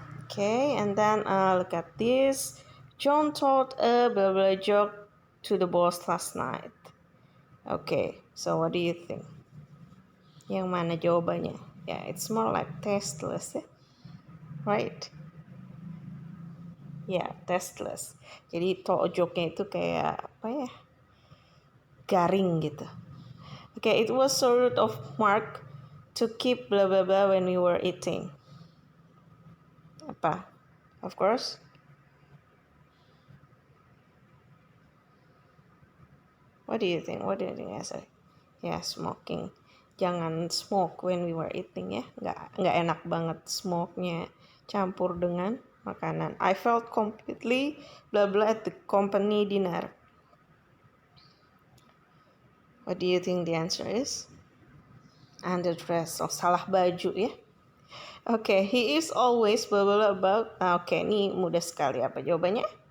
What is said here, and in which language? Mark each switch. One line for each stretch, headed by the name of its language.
English: Okay, and then look at this. John told a blah blah joke to the boss last night. Okay, so what do you think?
Indonesian: Yang mana jawabannya?
English: Yeah, it's more like tasteless, right?
Indonesian: Ya, tasteless. Jadi tojoknya itu kayak apa ya? Garing gitu.
English: Okay, it was sort of mark to keep blah blah blah when we were eating.
Indonesian: Apa?
English: Of course. What do you think? What do you think, Asa? Ya, smoking.
Indonesian: Jangan
English: smoke when we were eating ya.
Indonesian: Nggak enak banget smoke-nya campur dengan makanan.
English: I felt completely blah blah at the company dinner. What do you think the answer is? Underdress.
Indonesian: Oh, salah baju ya.
English: Okay, he is always blah blah blah about.
Indonesian: Okay, ini mudah sekali apa jawabannya?